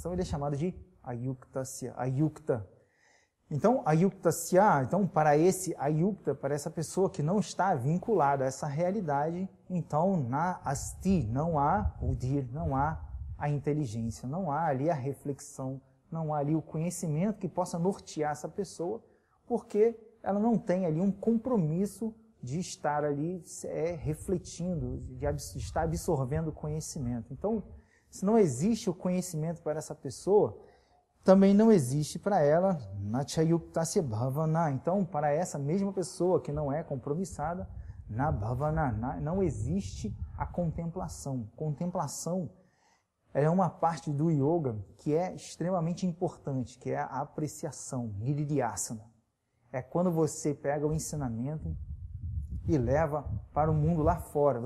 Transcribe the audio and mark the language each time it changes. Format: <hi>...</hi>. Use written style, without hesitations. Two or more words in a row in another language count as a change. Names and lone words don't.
<pt>Então, ele é chamado de</pt> <sa>ayuktasya, ayukta.</sa> <pt>Então, ayuktasya, para esse ayukta, para essa pessoa que não está vinculada a essa realidade, então,</pt> <sa>na asti,</sa> <pt>não há o dir, não há a inteligência, não há ali a reflexão, não há ali o conhecimento que possa nortear essa pessoa, porque ela não tem ali um compromisso de estar ali refletindo, de estar absorvendo conhecimento. Então, se não existe o conhecimento para essa pessoa, também não existe para ela</pt> <sa>nacha yuktasya bhavana.</sa> <pt>Então, para essa mesma pessoa que não é compromissada,</pt> <sa>na bhavana,</sa> <pt>não existe a contemplação. Contemplação é uma parte do yoga que é extremamente importante, que é a apreciação, nididhyasana. É quando você pega o ensinamento e leva para o mundo lá fora.</pt>